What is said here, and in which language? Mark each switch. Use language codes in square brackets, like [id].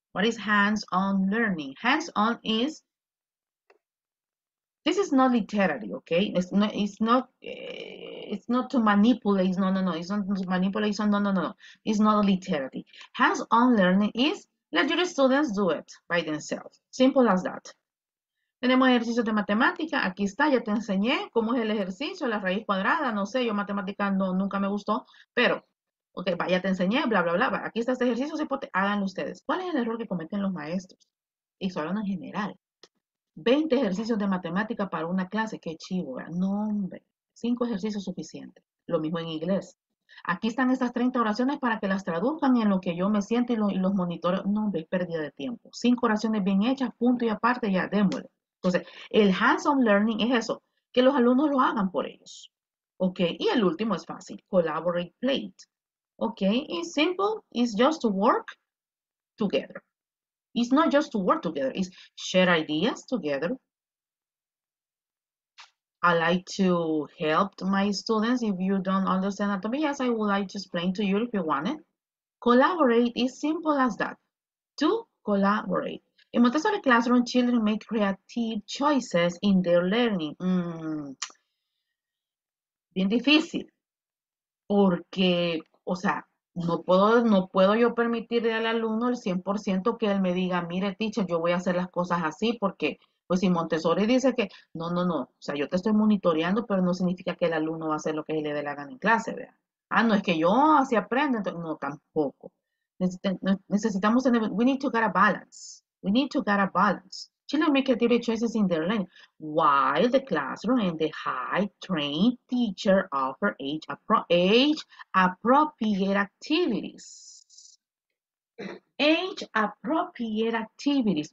[en] What is hands-on learning? Hands-on is, this is not literally, okay? It's not to manipulate, no. It's not to manipulate, no. It's not literally. Hands-on learning is, let your students do it by themselves. Simple as that. [es] Tenemos ejercicios de matemática, aquí está, ya te enseñé cómo es el ejercicio, la raíz cuadrada, no sé, yo matemática nunca me gustó, pero ok, ya te enseñé, bla, bla, bla. Aquí está este ejercicio, háganlo ustedes. ¿Cuál es el error que cometen los maestros? Y eso hablando en general. 20 ejercicios de matemática para una clase, qué chivo, ¿verdad? No, hombre. 5 ejercicios suficientes. Lo mismo en inglés. Aquí están estas 30 oraciones para que las traduzcan en lo que yo me siento y los monitores. No, hombre, es pérdida de tiempo. 5 oraciones bien hechas, punto y aparte, ya, démosle. Entonces, el hands-on learning es eso, que los alumnos lo hagan por ellos. [en] Ok, [es] y el último es fácil, [en] collaborate play. Okay, it's simple. It's just to work together. It's not just to work together. It's share ideas together. I like to help my students. If you don't understand anatomy, yes, I would like to explain to you if you want it. Collaborate is simple as that. To collaborate. In Montessori classroom, children make creative choices in their learning. [es] Bien difícil, porque, o sea, no puedo yo permitirle al alumno el 100% que él me diga, mire, teacher, yo voy a hacer las cosas así, porque, pues si Montessori dice que, no, o sea, yo te estoy monitoreando, pero no significa que el alumno va a hacer lo que le dé la gana en clase, ¿verdad? No, es que yo así aprendo, entonces, no, tampoco. Necesitamos tener, [en] we need to get a balance. We need to get a balance. Children make creative choices in their learning, while the classroom and the high-trained teacher offer age-appropriate activities. Age-appropriate activities.